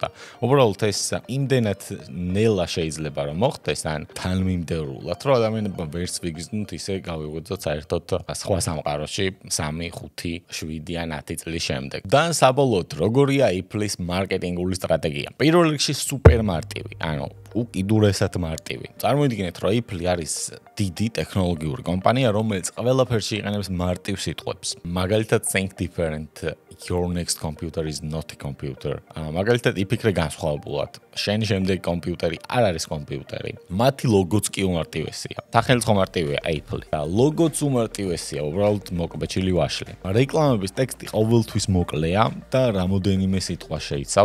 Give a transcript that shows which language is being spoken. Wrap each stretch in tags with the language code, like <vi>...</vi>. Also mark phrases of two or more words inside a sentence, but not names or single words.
<ka>უბრალოდ ეს იმდენად ნელა შეიძლება რომ მოხდეს, ან თანმიმდევრულად, რომ ადამიანებმა ვერც ვიგრძნოთ ისე გავიღვიძოთ საერთოდ სხვა სამყაროში 3, 5, 7 ან 10 წლის შემდეგ. და საბოლოოდ, როგორია Apple-ის მარკეტინგული სტრატეგია? პირველ რიგში სუპერ მარტივი, ანუ უკიდურესად მარტივი. წარმოიდგინეთ, რომ Apple არის დიდი ტექნოლოგიური კომპანია, რომელიც ყველაფერში იყენებს მარტივ სიტყვებს. მაგალითად,</ka> <en>think different, your next computer is not a computer.</en> <ka>მაგალითად, იფიქრე განსხვავებულად. შენი შემდეგი კომპიუტერი არ არის კომპიუტერი. მათი ლოგოც კი უმარტივესია. სახელმწიფო მარტივია Apple. და ლოგოც უმარტივესია, უბრალოდ მოკბეჭილი ვაშლი. რეკლამების ტექსტი ყოველთვის მოკლეა და რამოდენიმე სიტყვა შეიცავს.</ka>